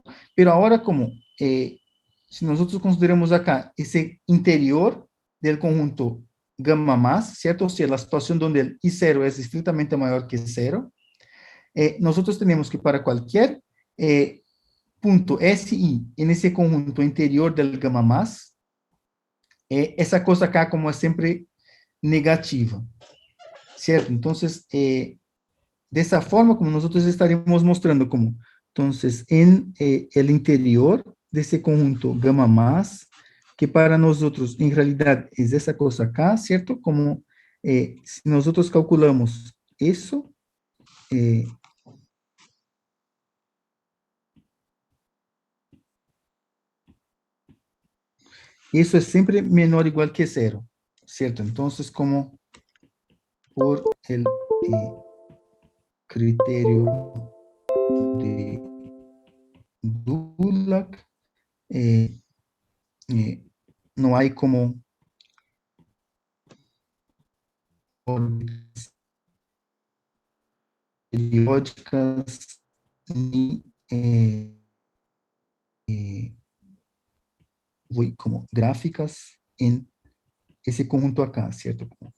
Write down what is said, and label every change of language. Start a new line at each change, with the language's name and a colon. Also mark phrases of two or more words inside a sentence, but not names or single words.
Spanish: Pero ahora como, si nosotros consideramos acá ese interior del conjunto gamma más, ¿cierto? O sea, la situación donde el I0 es estrictamente mayor que 0, nosotros tenemos que para cualquier punto SI en ese conjunto interior del gamma más,
Portuguese: essa coisa acá como é sempre negativa, certo? Então, dessa forma, como nós estaremos mostrando como, então, em
Spanish: el interior
Portuguese: desse conjunto
Spanish: gamma más,
Portuguese: que para nós em realidade, é essa coisa acá, certo? Como, se nós calculamos isso, isso é sempre menor ou igual que zero, certo? Então,
Spanish: como por el critério de Dulac, no hay como órbitas periódicas ni como gráficas en ese conjunto acá, ¿cierto?